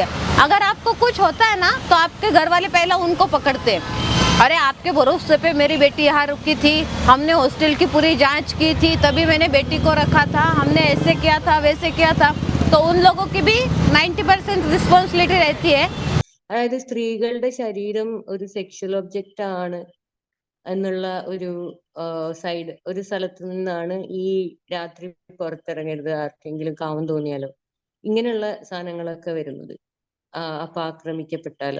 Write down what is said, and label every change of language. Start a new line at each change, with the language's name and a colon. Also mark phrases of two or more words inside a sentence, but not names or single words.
Hindi: अगर आपको कुछ होता है ना तो आपके घर वाले पहला उनको पकड़ते हैं. अरे आपके भरोसे पे मेरी बेटी यहाँ रुकी थी, हमने हॉस्टल की पूरी जांच की थी, तभी मैंने बेटी को रखा था, हमने ऐसे किया था वैसे किया था. तो उन लोगों की भी 90% रिस्पॉन्सिबिलिटी रहती है.
Malayalam: അതായത് സ്ത്രീകളുടെ ശരീരം ഒരു
English: sexual object
Malayalam: ആണ് എന്നുള്ള ഒരു സൈഡ് ഒരു സ്ഥലത്ത് നിന്നാണ് ഈ രാത്രി പുറത്തിറങ്ങരുത്, ആർക്കെങ്കിലും കാമം തോന്നിയാലോ, ഇങ്ങനെയുള്ള സാധനങ്ങളൊക്കെ വരുന്നത്. അപ്പൊ ആക്രമിക്കപ്പെട്ടാലോ.